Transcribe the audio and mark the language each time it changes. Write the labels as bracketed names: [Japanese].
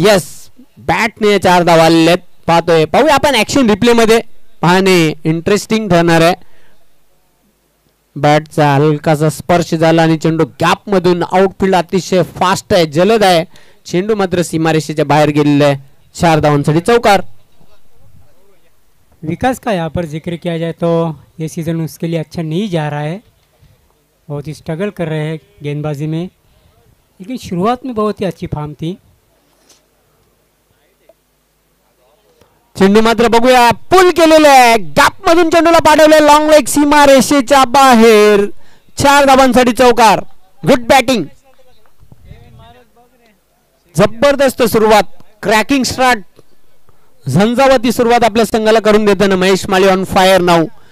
[Marathi] Yes, बॅटने 4 धावा आलेत. पाहतोय पाहूया आपण ऍक्शन रिप्ले मध्ये. पाहणे इंटरेस्टिंग ठरणार आहे. बॅटचा हलकासा स्पर्श झाला आणि चेंडू गॅप मधून आउटफील्ड अतिशय फास्ट आहे, जलद आहे. चेंडू मात्र सीमारेषेच्या बाहेर गेलेला आहे. 4 धावांसाठी चौकार. [Hindi] विकास का यहाँ पर जिक्र किया जाए तो ये सीज़न उसके लिए अच्छा नहीं जा रहा है. बहुत ही स्ट्रगल कर रहे हैं गेंदबाजी में, लेकिन शुरुआत में बहुत ही अच्छी फॉर्म थी. [Marathi] चेंडू मात्र बघूया पुल केलेला आहे. गॅप मधून चेंडूला पाठवले लॉंग लेग सीमा रेषेच्या बाहेर. 4 धावांसाठी चौकार. [English] Good batting. [Marathi] जबरदस्त सुरुवात, क्रॅकिंग स्टार्ट, झंझावती सुरुवात आपल्या संघाला करून देताना महेश माळी [English] On fire now.